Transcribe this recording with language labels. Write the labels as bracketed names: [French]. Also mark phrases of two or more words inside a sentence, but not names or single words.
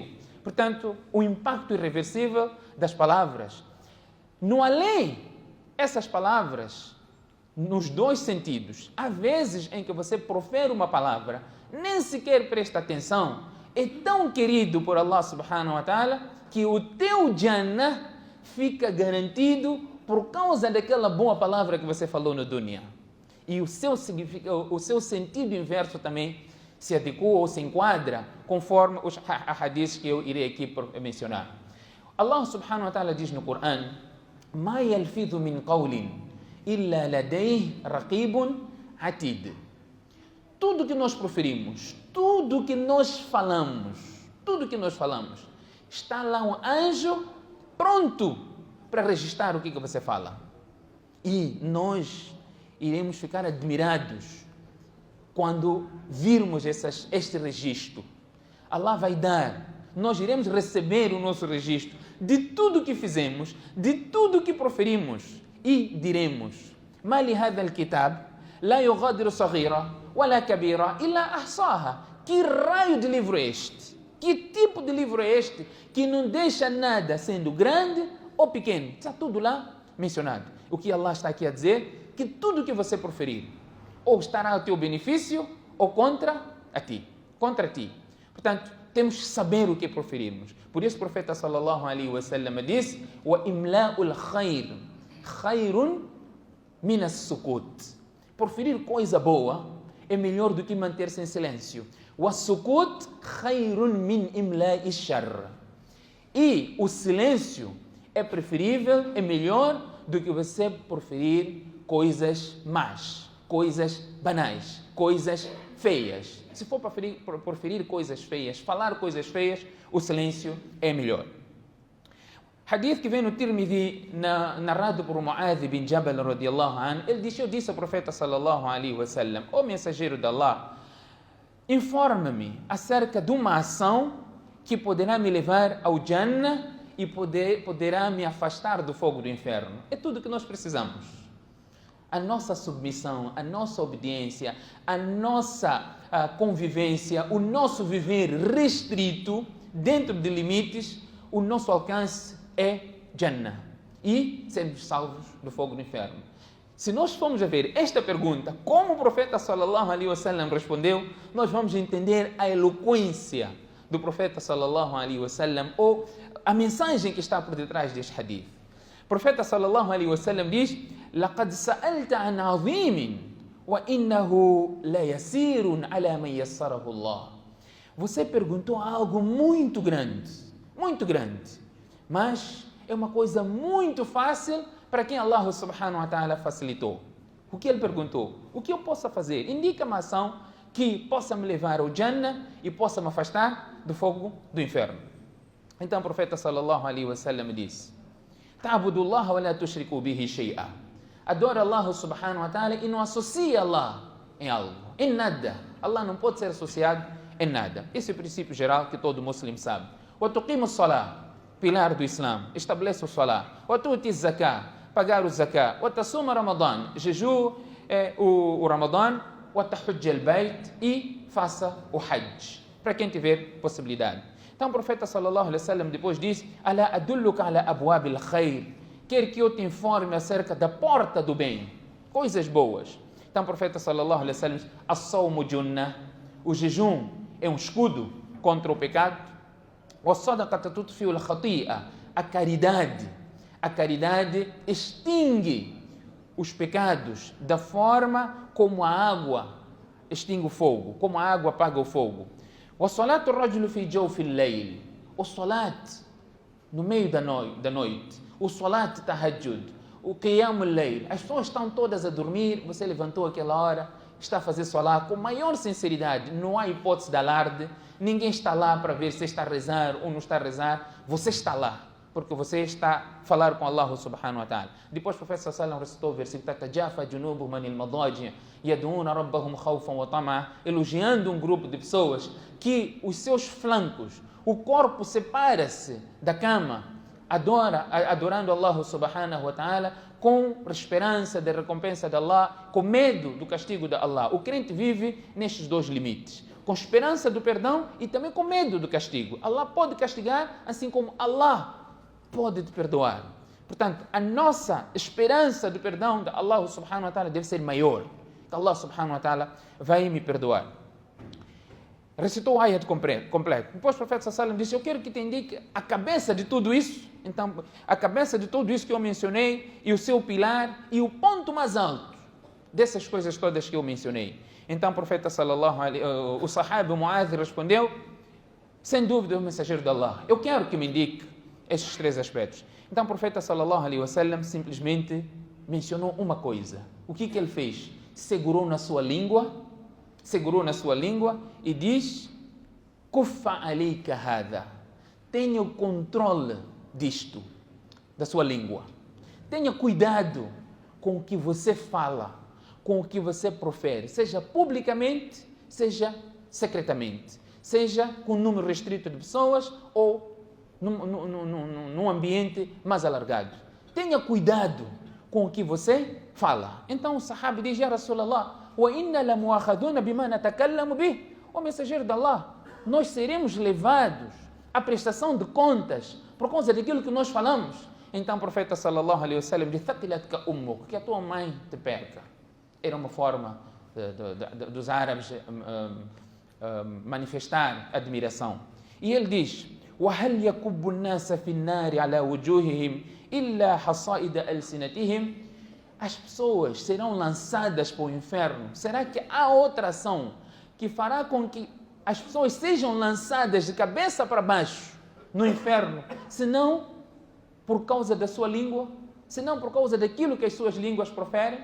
[Portuguese] Portanto, o impacto irreversível das palavras. No além, essas palavras, nos dois sentidos, há vezes em que você profere uma palavra, nem sequer presta atenção, é tão querido por [Arabic] الله سبحانه وتعالى, [Portuguese] que o teu Jannah fica garantido por causa daquela boa palavra que você falou no dunya. E o seu sentido inverso também se adequa ou se enquadra conforme os hadiths que eu irei aqui mencionar. [Arabic] الله سبحانه وتعالى [Portuguese] diz no Coran: [Arabic] ما يلفظ من قول إلا لديه رقيب عتيد. [Portuguese] Tudo que nós proferimos, tudo que nós falamos, está lá um anjo pronto para registrar o que você fala. E nós iremos ficar admirados quando virmos este registro. Allah vai dar, nós iremos receber o nosso registro de tudo que fizemos, de tudo que proferimos, e diremos: [Arabic] ما لهذا الكتاب لا يغادر صغيرة ولا كبيرة إلا أحصاها. [Portuguese] Que raio de livro é este? Que tipo de livro é este que não deixa nada sendo grande ou pequeno? Está tudo lá mencionado. O que Allah está aqui a dizer? Que tudo que você proferir ou estará ao teu benefício ou contra ti. Portanto, temos que saber o que proferirmos. Por isso o profeta [Arabic] صلى الله عليه وسلم disse: "وإملاء الخير خير من السكوت." [Portuguese] Proferir coisa boa é melhor do que manter-se em silêncio. [Arabic] والسكوت خير من إملاء الشر. [Portuguese] E o silêncio é preferível, é melhor do que você proferir coisas más, coisas banais, coisas feias. Se for proferir coisas feias, falar coisas feias, o silêncio é melhor. Hadith que vem no Tirmidhi, narrado por Mu'adh bin Jabal [Arabic] رضي الله عنه, [Portuguese] ele disse: eu disse ao profeta [Arabic] صلى الله عليه وسلم, [Portuguese] ó mensageiro de Allah, informa-me acerca de uma ação que poderá me levar ao Jannah e poderá me afastar do fogo do inferno. É tudo que nós precisamos. A nossa submissão, a nossa obediência, a nossa convivência, o nosso viver restrito, dentro de limites, o nosso alcance é Jannah e sermos salvos do fogo do inferno. Se nós formos a ver esta pergunta, como o profeta [Arabic] صلى الله عليه وسلم [Portuguese] respondeu, nós vamos entender a eloquência do profeta [Arabic] صلى الله عليه وسلم [Portuguese] ou a mensagem que está por detrás deste hadith. O profeta [Arabic] صلى الله عليه وسلم diz: "لقد سألت عن عظيم وإنه ليسير على من يسره الله." [Portuguese] Você perguntou algo muito grande, mas é uma coisa muito fácil para quem [Arabic] الله سبحانه وتعالى [Portuguese] facilitou. O que ele perguntou? O que eu posso fazer? Indica-me a ação que possa me levar ao Jannah e possa me afastar do fogo do inferno. Então o profeta [Arabic] صلى الله عليه وسلم disse: "تعبد الله ولا تشرك به شيئا." [Portuguese] Adora [Arabic] الله سبحانه وتعالى [Portuguese] e não associa Allah em algo, em nada. Allah não pode ser associado em nada. Esse é o princípio geral que todo muçulmano sabe. [Arabic] وتقيم الصلاة, [Portuguese] pilar do Islã, estabeleça o salah. [Arabic] وتؤتي الزكاة, [Portuguese] pagar o zakah. [Arabic] وتصوم رمضان, [Portuguese] jejum o Ramadan. [Arabic] وتحج البيت, [Portuguese] e faça o Hajj, para quem tiver possibilidade. Então o profeta [Arabic] صلى الله عليه وسلم [Portuguese] depois diz: [Arabic] "ألا أدلك على أبواب الخير." [Portuguese] Quer que eu te informe acerca da porta do bem, coisas boas. Então o profeta [Arabic] صلى الله عليه وسلم diz: "الصوم جنة." [Portuguese] O jejum é um escudo contra o pecado. [Arabic] "والصدقة تطفئ الخطيئة." [Portuguese] A caridade extingue os pecados da forma como a água extingue o fogo, como a água apaga o fogo. [Arabic] "وصلاة الرجل في جوف الليل." [Portuguese] O salat no meio da noite, o [Arabic] صلاة التهجد, [Portuguese] o [Arabic] قيام الليل. [Portuguese] As pessoas estão todas a dormir, você levantou aquela hora, está a fazer salat com maior sinceridade, não há hipótese de alarde, ninguém está lá para ver se está a rezar ou não está a rezar, você está lá, porque você está a falar com [Arabic] الله سبحانه وتعالى. [Portuguese] Depois o profeta [Arabic] صلى الله عليه وسلم [Portuguese] recitou o versículo: [Arabic] "تتجافى جنوبهم عن المضاجع يدعون ربهم خوفا وطمعا", [Portuguese] elogiando um grupo de pessoas que os seus flancos, o corpo separa-se da cama, adorando [Arabic] الله سبحانه وتعالى, [Portuguese] com esperança da recompensa de Allah, com medo do castigo de Allah. O crente vive nestes dois limites, com esperança do perdão e também com medo do castigo. Allah pode castigar, assim como Allah pode te perdoar. Portanto, a nossa esperança do perdão de [Arabic] الله سبحانه وتعالى [Portuguese] deve ser maior. [Arabic] الله سبحانه وتعالى [Portuguese] vai me perdoar. Recitou o ayat completo. Depois o profeta [Arabic] صلى الله عليه وسلم [Portuguese] disse: "Eu quero que te indique a cabeça de tudo isso." Então, a cabeça de tudo isso que eu mencionei, e o seu pilar, e o ponto mais alto dessas coisas todas que eu mencionei. Então o profeta [Arabic] صلى الله عليه وسلم, [Portuguese] o sahaba Mu'adh respondeu: "Sem dúvida, o mensageiro de Allah, eu quero que me indique estes três aspectos." Então o profeta [Arabic] صلى الله عليه وسلم [Portuguese] simplesmente mencionou uma coisa. O que ele fez? Segurou na sua língua e diz: [Arabic] "كف عليك هذا." [Portuguese] Tenha o controle disto, da sua língua. Tenha cuidado com o que você fala, com o que você profere, seja publicamente, seja secretamente, seja com um número restrito de pessoas ou num ambiente mais alargado. Tenha cuidado com o que você fala. Então o sahaba diz: [Arabic] "يا رسول الله وإنا لمؤاخذون بما نتكلم به." [Portuguese] O mensageiro de Allah, nós seremos levados à prestação de contas por causa daquilo que nós falamos. Então o profeta [Arabic] صلى الله عليه وسلم [Portuguese] disse: [Arabic] "ثكلتك أمك", [Portuguese] que a tua mãe te perca. Era uma forma dos árabes manifestar admiração. E ele diz: [Arabic] وَهَلْ يَكُبُّ النَّاسَ فِي النَّارِ عَلَى وُجُوهِهِمْ إِلَّا حَصَائِدَ أَلْسِنَتِهِمْ. [Portuguese] As pessoas serão lançadas para o inferno. Será que há outra ação que fará com que as pessoas sejam lançadas de cabeça para baixo no inferno, senão por causa da sua língua, senão por causa daquilo que as suas línguas proferem?